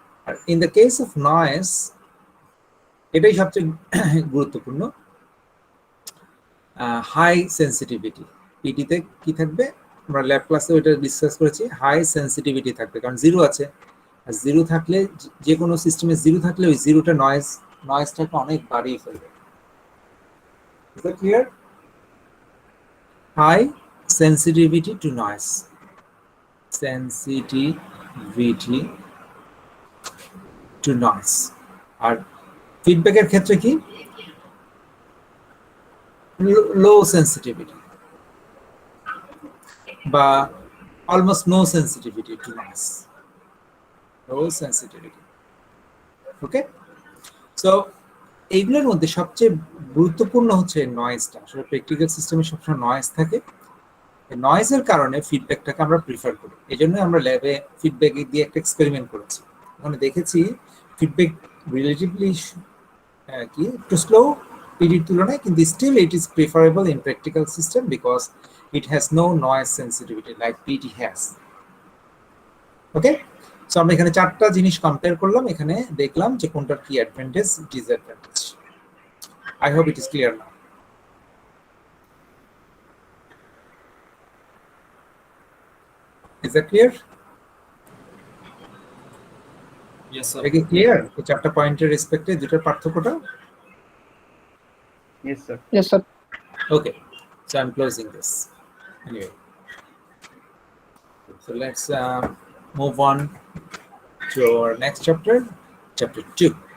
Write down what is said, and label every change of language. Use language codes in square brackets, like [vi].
[bn] আর [en] in the case of noise, [bn] এটাই সবচেয়ে গুরুত্বপূর্ণ, হাই সেন্সিটিভিটি। পিডিতে কি থাকবে, আমরা ল্যাব ক্লাসে ওইটা ডিসকাস করেছি, হাই সেন্সিটিভিটি থাকবে, কারণ জিরো আছে, আর জিরো থাকলে, যে কোনো সিস্টেমে জিরো থাকলে ওই জিরোটা নয়েজটাকে অনেক বাড়িয়ে ফেলবে। [en] Is that clear? High sensitivity to noise. Sensitivity to noise. [bn] আর ফিডব্যাকের ক্ষেত্রে কি, লো সেন্সিটিভিটি বা [en] almost no sensitivity to noise, [bn] লো সেন্সিটিভিটি। ওকে, সো এইগুলোর মধ্যে সবচেয়ে গুরুত্বপূর্ণ হচ্ছে নয়েজটা। আসলে প্র্যাকটিক্যাল সিস্টেমে সবসময় নয়েজ থাকে, নয়েজের কারণে ফিডব্যাকটাকে আমরা প্রিফার করি। এই জন্য আমরা ল্যাবে ফিডব্যাক দিয়ে একটা এক্সপেরিমেন্ট করেছি, ওখানে দেখেছি ফিডব্যাক রিলেটিভলি কি একটু স্লো, [en] PD [bn] এর তুলনায়, কিন্তু [en] still it is preferable in practical system because it has no noise sensitivity like PD has. [bn] Okay, so আমরা এখানে চারটা জিনিস কম্পেয়ার করলাম, এখানে দেখলাম যে কোনটার কি advantage disadvantage. [en] I hope it is clear now. Is that clear? Yes, sir. [bn] এটা কি ক্লিয়ার এই চারটা পয়েন্টের রেসপেক্টে দুটার পার্থক্যটা? [en] Yes, sir. Yes, sir. Okay, so I'm closing this anyway. So let's move on to our next chapter, chapter 2.